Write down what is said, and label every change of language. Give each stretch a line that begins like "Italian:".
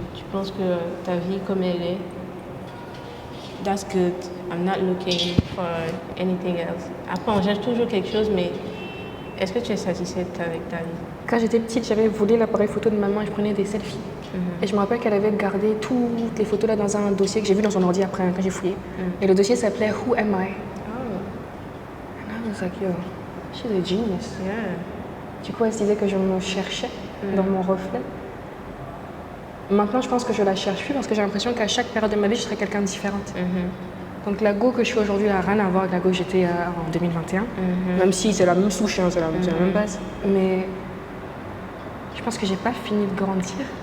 French: Tu penses que ta vie comme elle est,
English: that's good, I'm not looking for anything else.
French: Après, on cherche toujours quelque chose, mais est-ce que tu es satisfaite avec ta vie? Quand j'étais petite, j'avais volé l'appareil photo de maman et je prenais des selfies. Et je me rappelle qu'elle avait gardé toutes les photos là dans un dossier que j'ai vu dans son ordi après, quand j'ai fouillé. Et le dossier s'appelait
English: Who Am I? And I was like, yo, she's a genius.
French: Du coup, elle se disait que je me cherchais dans mon reflet. Maintenant, je pense que je la cherche plus parce que j'ai l'impression qu'à chaque période de ma vie, je serai quelqu'un de différente. Donc la Go que je suis aujourd'hui n'a rien à voir avec la Go que j'étais en 2021. Même si c'est la même souche, c'est la même base. Mais je pense que j'ai pas fini de grandir.